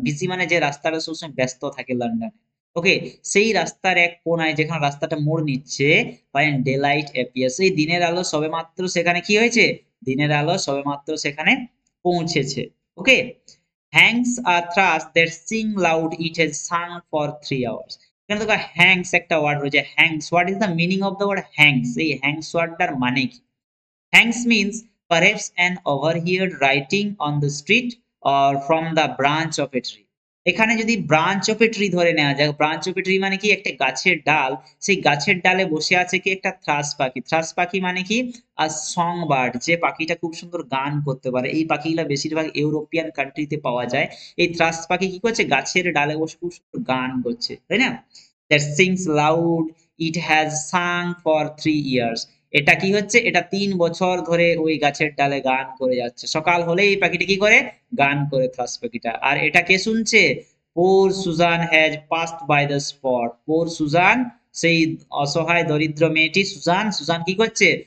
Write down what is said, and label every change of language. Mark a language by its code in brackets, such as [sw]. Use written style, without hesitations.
[bn] Busy মানে যে রাস্তাটা সবসময় ব্যস্ত থাকে লন্ডনে। ওকে, সেই রাস্তার এক কোনায় যেখানে রাস্তাটা মোড় নিচ্ছে, [en] when daylight appears, [bn] এই দিনের আলো সবেমাত্র সেখানে কি হয়েছে? দিনের আলো সবেমাত্র সেখানে পৌঁছেছে। [en] Okay, hangs আর thrush that sing loud it has sung for 3 hours. [bn] এখানে দেখো হ্যাংস একটা ওয়ার্ড রয়েছে, [en] Hangs. What is the meaning of the word hangs? [bn] এই হ্যাংস ওয়ার্ডটার মানে কি? [en] Hangs means perhaps an overheard writing on the street or from the branch of a tree. [bn] এখানে যদি branch of a tree ধরে নেওয়া যায়, branch of a tree মানে কি? একটা গাছের ডাল, সেই গাছের ডালে বসে আছে কি? একটা থ্রাস পাখি। থ্রাস পাখি মানে কি? [en] a song bird, [bn] যে পাখিটা খুব সুন্দর গান করতে পারে। এই পাখিগুলা বেশিরভাগ ইউরোপিয়ান কান্ট্রিতে পাওয়া যায়। এই থ্রাস পাখি কি করছে? গাছের ডালে বসে খুব সুন্দর গান করছে, তাই না? [en] That sings loud, it has sung for 3 years. [bn] এটা কি হচ্ছে? এটা 3 বছর ধরে ওই গাছের ডালে গান করে যাচ্ছে। সকাল হলেই এই পাখিটা কি করে? গান করে, থ্রাস পাখিটা। আর এটা কে শুনছে? [en] Poor Susan has passed by the spot. [bn] Poor Suzanne, সেই অসহায় দরিদ্র মেয়েটি সুজান, সুজান কি করছে?